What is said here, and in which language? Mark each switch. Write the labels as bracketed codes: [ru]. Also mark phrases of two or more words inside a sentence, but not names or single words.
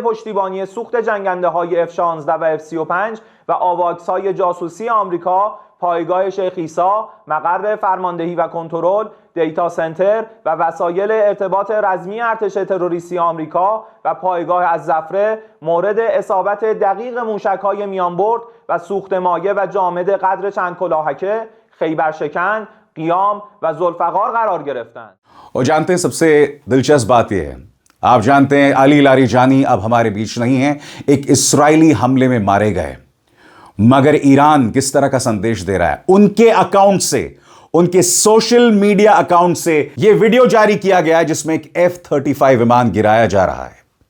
[fa] پشتیبانی سوخت جنگنده‌های F-16 و F-35 و آواکس‌های جاسوسی آمریکا، پایگاه شیخ عیسی، مقر فرماندهی و کنترل، [en] data center [fa] و وسایل ارتباط رزمی ارتش تروریستی آمریکا و پایگاه الزفره مورد اصابت دقیق موشک‌های میانبرد و سوخت مایع و جامد قدر چند کلاهکه، خیبرشکن، قیام و ذوالفقار قرار گرفتند. [hi] और जानते हैं सबसे दिलचस्प बात यह है, आप जानते हैं अली लारिजानी अब हमारे बीच नहीं है, एक इस्राएली हमले में मारे गए। मगर ईरान किस तरह का संदेश दे रहा है, उनके अकाउंट से, उनके [en] social media account [hi] से यह वीडियो जारी किया गया है जिसमें एक F-35 विमान गिराया जा रहा है।